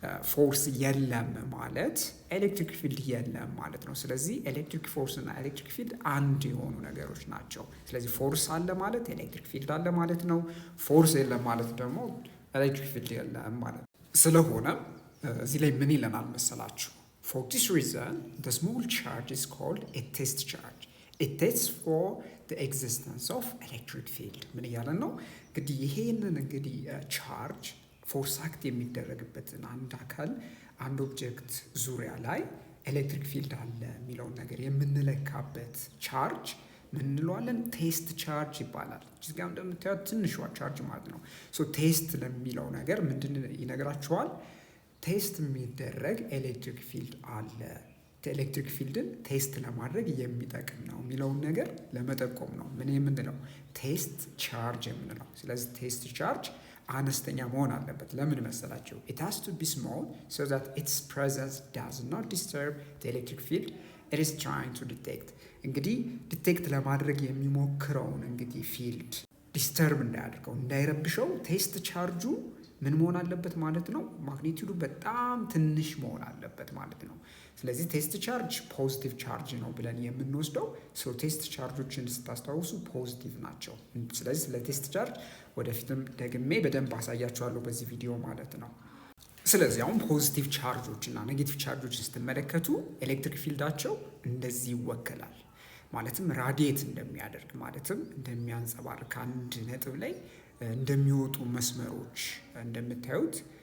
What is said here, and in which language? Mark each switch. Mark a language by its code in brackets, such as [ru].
[am] ፎርስ የለም ማለት ኤሌክትሪክ ፊልድ የለም ማለት ነው። ስለዚህ ኤሌክትሪክ ፎርስ እና ኤሌክትሪክ ፊልድ አንድ የሆኑ ነገሮች ናቸው። ስለዚህ ፎርስ አለ ማለት ኤሌክትሪክ ፊልድ አለ ማለት ነው። ፎርስ የለም ማለት ደግሞ ኤሌክትሪክ ፊልድ የለም ማለት ነው። ስለሆነ እዚህ ላይ ምን ይለናል መሰላችሁ? [en] For this reason the small charge is called a test charge. It tests for the existence of electric field. [am] ምን እያለን ነው እንግዲህ ይሄንን እንግዲህ ቻርጅ ፎርስ አክት የሚደረግበትን አንድ አካል አንድ ኦብጀክት ዙሪያ ላይ ኤሌክትሪክ ፊልድ አለ የሚለውን ነገር የምንለካበት ቻርጅ ምን እንለዋለን? ቴስት ቻርጅ ይባላል። እዚህ ጋር እንደምታዩት ትንሿ ቻርጅ ማለት ነው። ሶ ቴስት ለሚለው ነገር ምንድን ይነግራችኋል? ቴስት የሚደረግ ኤሌክትሪክ ፊልድ አለ፣ ኤሌክትሪክ ፊልድን ቴስት ለማድረግ የሚጠቅም ነው የሚለውን ነገር ለመጠቆም ነው ምን የምንለው? ቴስት ቻርጅ የምንለው። ስለዚህ ቴስት ቻርጅ አነስተኛ መሆን አለበት። ለምን መሰላቸው? [en] it has to be small so that its presence does not disturb the electric field it is trying to detect. [am] እንግዲህ ዲቴክት ለማድረግ የሚሞክረውን እንግዲህ ፊልድ ዲስተርብ እንዳያደርገው እንዳይረብሸው ቴስት ቻርጁ ምን መሆን አለበት ማለት ነው? ማግኒቲዩዱ በጣም ትንሽ መሆን አለበት ማለት ነው። ስለዚህ ቴስት ቻርጅ ፖዚቲቭ ቻርጅ ነው ብለን የምንወስደው ቴስት ቻርጆችን ስታስታውሱ ፖዚቲቭ ናቸው። ስለዚህ ስለ ቴስት ቻርጅ ወደፊትም ደግሜ በደንብ አሳያችኋለሁ በዚህ ቪዲዮ ማለት ነው። ስለዚህ አሁን ፖዚቲቭ ቻርጆች እና ኔጌቲቭ ቻርጆችን ስትመለከቱ ኤሌክትሪክ ፊልዳቸው እንደዚህ ይወከላል። ማለትም ራዲየት እንደሚያደርግ ማለትም እንደሚያንጸባርቅ ከአንድ ነጥብ ላይ እንደሚወጡ መስመሮች እንደምታዩት